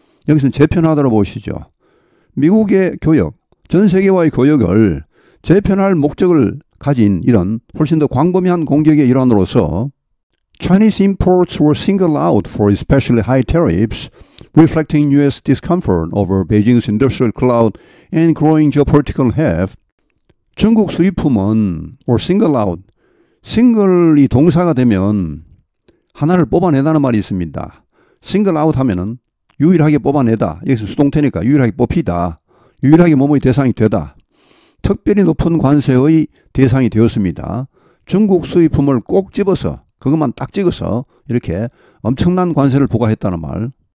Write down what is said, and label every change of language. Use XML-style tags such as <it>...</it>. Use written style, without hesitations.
<ko>여기서는 재편하다로 보시죠. 미국의 교역, 전 세계와의 교역을 재편할 목적을 가진 이런 훨씬 더 광범위한 공격의 일환으로서</ko> <en>Chinese imports were singled out for especially high tariffs, reflecting U.S. discomfort over Beijing's industrial clout and growing geopolitical heft.</en> <ko>중국 수입품은</ko> <en>were singled out.</en> <ko>싱글이 동사가 되면 하나를 뽑아내다는 말이 있습니다.</ko> <en>single out</en> <ko>하면은 유일하게 뽑아내다. 여기서 수동태니까 유일하게 뽑히다. 유일하게 뭐뭐의 대상이 되다. 특별히 높은 관세의 대상이 되었습니다. 중국 수입품을 꼭 집어서 그것만 딱 찍어서 이렇게 엄청난 관세를 부과했다는 말.</ko>